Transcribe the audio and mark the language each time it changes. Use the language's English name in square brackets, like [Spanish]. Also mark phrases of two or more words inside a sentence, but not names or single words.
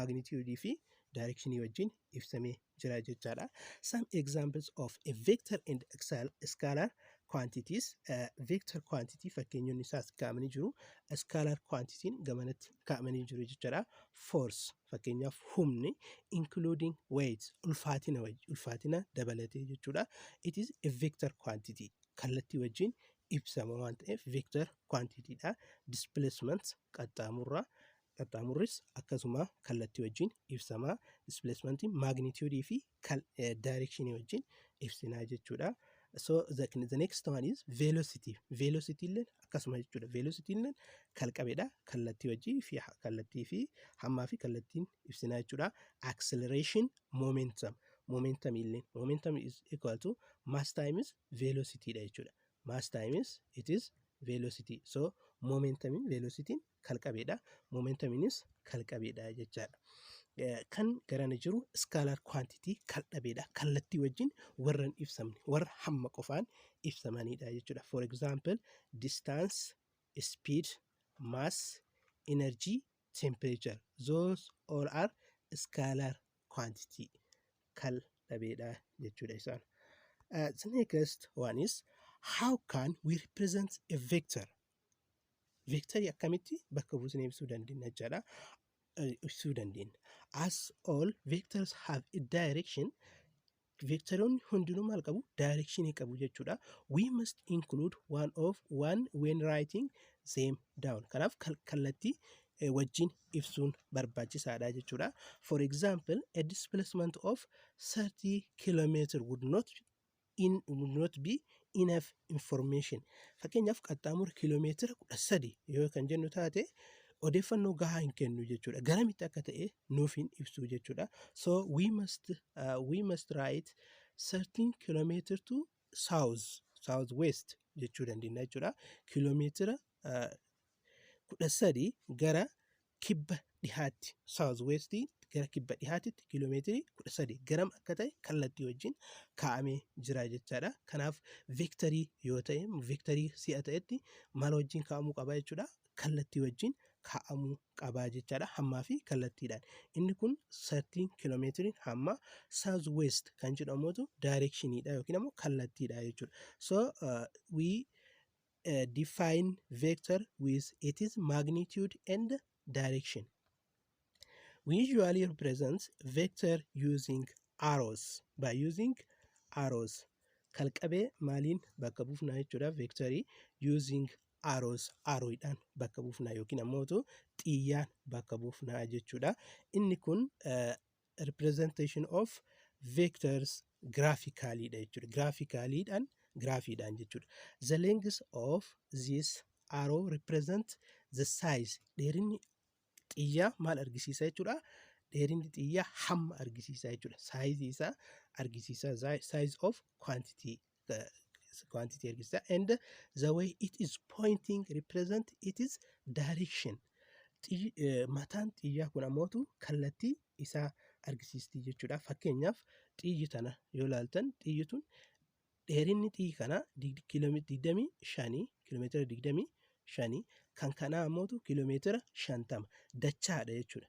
[Oromo] Magnitude fi directionii wajjin ibsamee jira jechaadha. [English] Some examples of a vector and scalar quantities. Vector quantity [Oromo] fakkeenyonni isaas kaa'amanii jiru. [English] Scalar quantity [Oromo] gamanatti kaa'amanii jiru jechaadha. Force fakkeenyaaf humni, [English] including weight [Oromo] ulfaatina dabalatee jechuudha. [English] It is a vector quantity. [Oromo] Kallattii wajjin ibsama waan ta'eef [English] vector quantity [Oromo] dha. Displacement qaxxaamurris akkasuma kallattii wajjin ibsama. Displacement magnitude fi direction wajjin ibsinaa jechuudha. [English] So the next one is velocity. [Oromo] Velocity illee akkasuma jechuudha. Velocity illee kalqabeedha. Kallattii fi hammaa fi kallattiin ibsinaa jechuudha. [English] Acceleration, momentum. Momentum is equal to mass times velocity [Oromo] dha jechuudha. [English] Mass times it is velocity. So momentum velocity kalqabeedha. Momentum is [Oromo] kalqabeedha jechaadha. Kan garana jiru [English] scalar quantity [Oromo] kaldhabeedha. Kallattii wajjin warran ibsamne warra hamma qofaan ibsamanidha jechuudha. [English] For example, distance, speed, mass, energy, temperature. Those all are scalar quantity. [Oromo] Kaldhabeedha jechuudha isaan. [English] The next one is how can we represent a vector? [Oromo] Vector akkamitti bakka buusnee ibsuu dandeenya jechaadha. [English] As all vectors have a direction, [Oromo] vectoroonni hundinuu maal qabu? Direction qabu jechuudha. [English] We must include one when writing them down. [Oromo] Kanaaf kallattii wajjin ibsuun barbaachisaadha jechuudha. [English] For example, a displacement of 30 km would not be enough information. [Oromo] Fakkeenyaaf qaxxaamura kiiloomeetira 13 yoo kan jennu taate odeeffannoo gahaa hin kennu jechuudha. Garamitti akka ta'e nuuf hin ibsu jechuudha. [English] So we must write 13 km to southwest [Oromo] jechuu dandeenya jechuudha. Kiiloomeetira 13 gara kibba dhihaatti, southwest gara kibba dhihaatitti kiiloomeetirii 13 garam akka ta'e kallattii wajjin kaa'amee jira jechaadha. Kanaaf vectorii yoo ta'e vectorii si'a ta'etti maal wajjin kaa'amuu qaba jechuudha? Kallattii wajjin kaa'amuu qabaa jechaadha. Hammaa fi kallattiidhaan. Inni kun 13 kiiloomeetiriin hamma southwest kan jedhamutu directioniidha yookiin immoo kallattiidha jechuudha. [English] So we define vector with its magnitude and direction. We usually represent vector using arrows. By using arrows. [Oromo] Kalqabee maaliin bakka buufnaa jechuudha vectorii [English] using arrows. [Oromo] Arrowidhaan bakka buufnaa yookiin ammoo xiyyaan bakka buufnaa jechuudha. Inni kun [English] representation of vectors graphically [Oromo] dha jechuudha. Graphiidhaan jechuudha. [English] The length of this arrow represent the size. [Oromo] Dheerinni xiyyaa maal argisiisa jechuudha? Dheerinni xiyyaa hamma argisiisa jechuudha. Size isaa argisiisa. [English] Size of quantity [Oromo] argisiisa. [English] And the way it is pointing represent its direction. [Oromo] Mataan xiyyaa kun ammoo kallattii isaa argisiisti jechuudha. Fakkeenyaaf xiyyi tana yoo ilaaltan xiyyi tun dheerinni xiyyi kana kiiloomeetira 25 kan kanaa ammoo kiiloomeetira 50 dachaadha jechuudha.